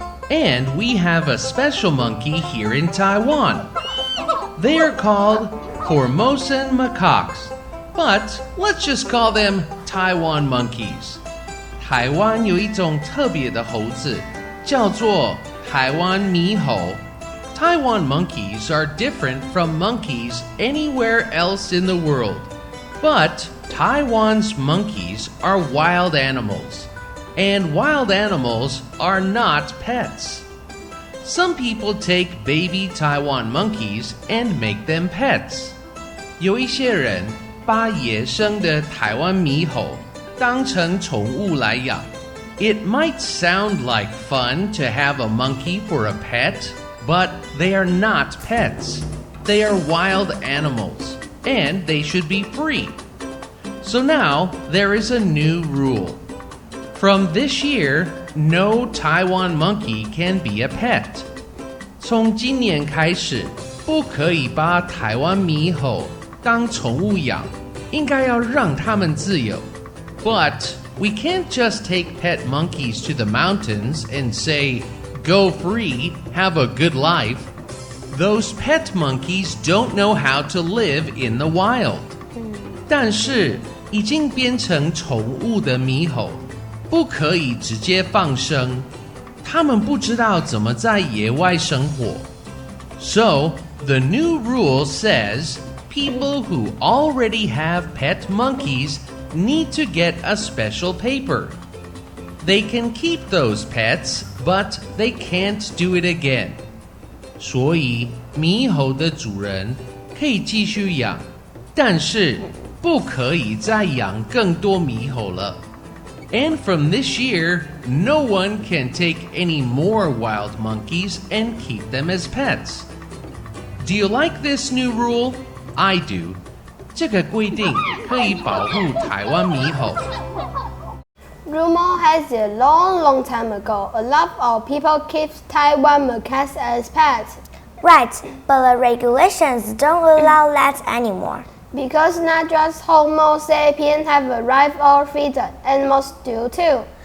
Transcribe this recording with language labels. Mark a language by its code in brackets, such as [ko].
[en] And we have a special monkey here in Taiwan. They are called Formosan macaques. But let's just call them Taiwan monkeys. [zh] 台湾有一种特别的猴子，叫做台湾猕猴。 [en] Taiwan monkeys are different from monkeys anywhere else in the world. But Taiwan's monkeys are wild animals. And wild animals are not pets. Some people take baby Taiwan monkeys and make them pets. [zh] 有一些人把野生的台湾猕猴当成宠物来养。 [en] It might sound like fun to have a monkey for a pet, but they are not pets. They are wild animals, and they should be free. So now there is a new rule. From this year, no Taiwan monkey can be a pet. [zh] 从今年开始，不可以把台湾猕猴当宠物养，应该要让它们自由。 [en] But we can't just take pet monkeys to the mountains and say, "Go free, have a good life." Those pet monkeys don't know how to live in the wild. [zh] 但是已经变成宠物的猕猴，不可以直接放生，它们不知道怎么在野外生活。 [en] So, the new rule says people who already have pet monkeys need to get a special paper. They can keep those pets, but they can't do it again. [zh] 所以，猕猴的主人可以继续养，但是不可以再养更多猕猴了。 [en] And from this year, no one can take any more wild monkeys and keep them as pets. Do you like this new rule? I do. [zh] 这个规定可以保护台湾猕猴。 [en] Rumor has it long time ago, a lot of people keep Taiwan macaques as pets. Right, but the regulations don't allow that anymore. Because not just Homo sapiens have a right of freedom, animals do too.